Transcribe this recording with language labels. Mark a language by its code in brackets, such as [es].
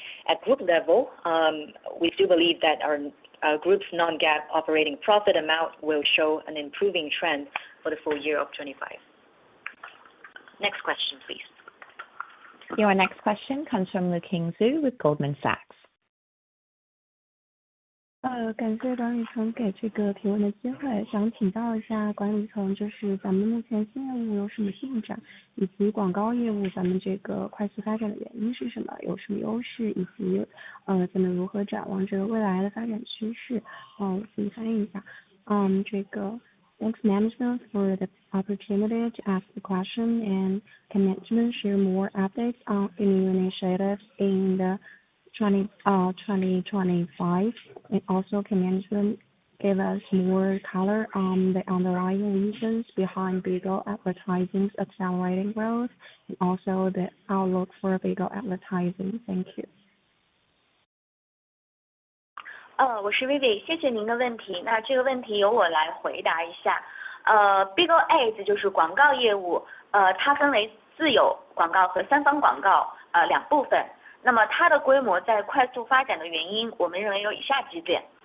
[en] At group level, we do believe that our group's non-GAAP operating profit amount will show an improving trend for the full year of 25. Next question, please. Your next question comes from Leking with Goldman Sachs. [zh] 感谢管理层给这个提问的机会，想请教一下管理层，就是咱们目前新业务有什么进展，以及广告业务咱们这个快速发展的原因是什么，有什么优势，以及咱们如何展望这个未来的发展趋势。我先翻译一下。 [en] 这个 Thanks management for the opportunity to ask the question, and can management share more updates on the new initiatives in the 2025, and also can give us more color on the underlying reasons behind Bigo advertising's accelerating growth and also the outlook for Bigo advertising? Thank you. [zh] 我是 Vivi， 谢谢您的问题。那这个问题由我来回答一下。 Bigo Ads 就是广告业务，它分为自有广告和三方广告两部分。那么它的规模在快速发展的原因，我们认为有以下几点。